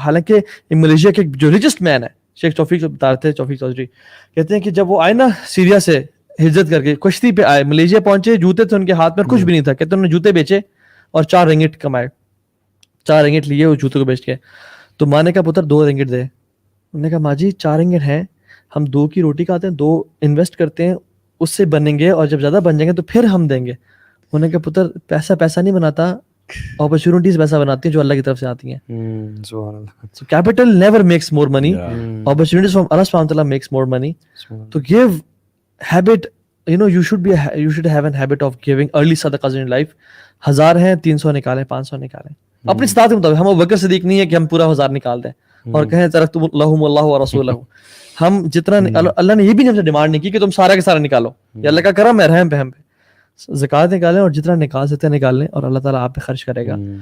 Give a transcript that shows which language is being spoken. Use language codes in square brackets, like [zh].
[ur] حالانکہ ملیشیا کے جو ریچسٹ مین ہے شیخ توفیق بتاتے ہیں, توفیق چودھری کہتے ہیں کہ جب وہ آئے نا سیریا سے ہجرت کر کے کشتی پہ آئے, ملیشیا پہنچے, جوتے تھے ان کے ہاتھ میں, کچھ بھی نہیں تھا, کہتے انہوں نے جوتے بیچے اور 4 رنگٹ کمائے, 4 رنگٹ لیے وہ جوتے کو بیچ کے. تو ماں نے کہا پتر 2 رنگٹ دے. انہوں نے کہا ماں جی 4 رنگٹ ہیں, ہم 2 کی روٹی کھاتے ہیں, 2 انویسٹ کرتے ہیں, اس سے بنیں گے, اور جب زیادہ بن جائیں گے تو پھر ہم دیں گے. انہوں نے کہا پتر پیسہ نہیں بناتا, اپرچونیٹیز پیسہ بناتی ہیں جو اللہ کی طرف سے آتی ہیں. [en] So capital never makes more money. Opportunities from Allah subhanahu wa ta'ala makes more money. To give habit, you should have a habit of giving early sadaqahs in your life. [ur] 1000 ہیں 300 نکالیں, 500 نکالیں اپنی استطاعت کے مطابق. ہم ابوبکر صدیق نہیں ہے کہ ہم پورا 1000 نکال دیں اور کہیں [ar] ترکتم لہم اللہ ورسولہ. [ur] ہم جتنا اللہ نے یہ بھی ہم سے ڈیمانڈ نہیں کی کہ تم سارا کے سارا نکالو, یہ اللہ کا کرم ہے, رحم پہ ہم پہ. زکوٰۃ نکالیں اور جتنا نکال سکتے ہیں نکال لیں, اور اللہ تعالیٰ آپ پہ خرچ کرے گا.